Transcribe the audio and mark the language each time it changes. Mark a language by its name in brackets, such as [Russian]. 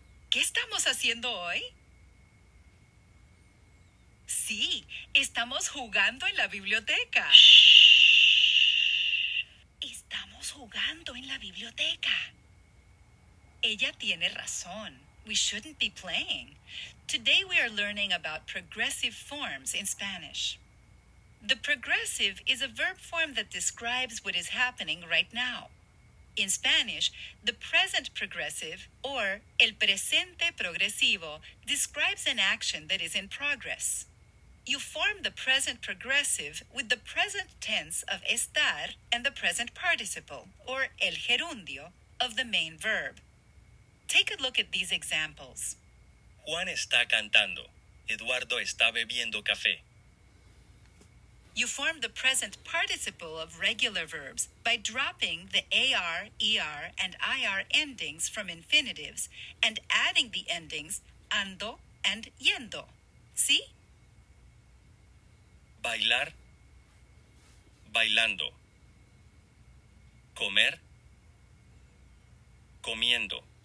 [Spanish] ¿Qué estamos haciendo hoy? Sí, estamos jugando en la biblioteca. Estamos jugando en la biblioteca. Ella tiene razón. [English] We shouldn't be playing. Today we are learning about progressive forms in Spanish. The progressive is a verb form that describes what is happening right now. In Spanish, the present progressive, or [Spanish] el presente progresivo, [English] describes an action that is in progress. You form the present progressive with the present tense of estar and the present participle, or el gerundio, of the main verb. Take a look at these examples. [Spanish] Juan está cantando. Eduardo está bebiendo café. [English] You form the present participle of regular verbs by dropping the AR, ER, and IR endings from infinitives and adding the endings ando and yendo. See? [Spanish] Bailar. bailando. Comer, comiendo.